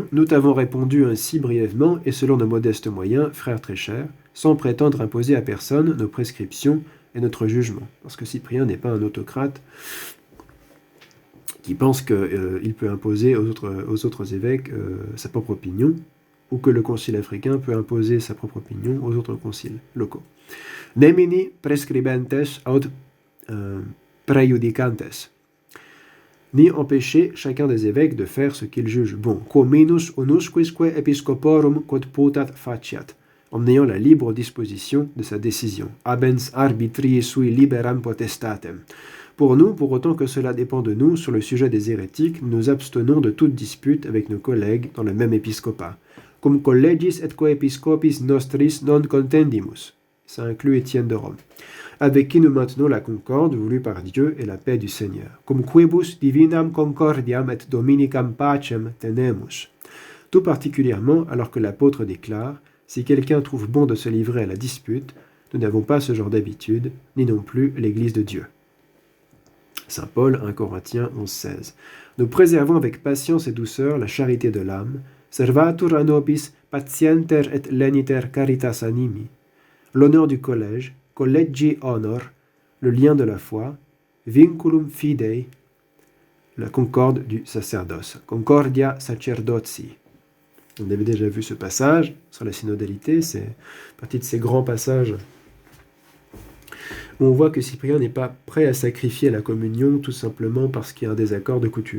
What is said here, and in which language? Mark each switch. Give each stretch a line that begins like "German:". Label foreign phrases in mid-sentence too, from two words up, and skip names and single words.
French: Nous t'avons répondu ainsi brièvement et selon nos modestes moyens, frères très chers, sans prétendre imposer à personne nos prescriptions et notre jugement. Parce que Cyprien n'est pas un autocrate qui pense qu'il peut imposer aux autres évêques sa propre opinion, ou que le concile africain peut imposer sa propre opinion aux autres conciles locaux.
Latin: Nemini prescribentes aut praejudicantes.
French: Ni empêcher chacun des évêques de faire ce qu'il juge bon.
Latin: Quo minus unusquisque episcoporum quod putat faciat,
French: en ayant la libre disposition de sa décision.
Latin: Abens arbitrii sui liberam potestatem.
French: Pour nous, pour autant que cela dépend de nous, sur le sujet des hérétiques, nous nous abstenons de toute dispute avec nos collègues dans le même épiscopat.
Latin: Cum collegis et coepiscopis nostris non contendimus.
French: Ça inclut Étienne de Rome. Avec qui nous maintenons la concorde voulue par Dieu et la paix du Seigneur.
Latin: Cum quibus divinam concordiam et dominicam pacem tenemus.
French: Tout particulièrement alors que l'apôtre déclare « Si quelqu'un trouve bon de se livrer à la dispute, nous n'avons pas ce genre d'habitude, ni non plus l'Église de Dieu. » Saint Paul, 1 Corinthiens 11,16. Nous préservons avec patience et douceur la charité de l'âme,
Latin: servatur a nobis patienter et leniter caritas animi.
French: L'honneur du collège,
Latin: collegi honor,
French: le lien de la foi,
Latin: vinculum fidei,
French: la concorde du sacerdoce,
Latin: concordia sacerdotii.
French: On avait déjà vu ce passage sur la synodalité, c'est partie de ces grands passages où on voit que Cyprien n'est pas prêt à sacrifier la communion tout simplement parce qu'il y a un désaccord de coutume.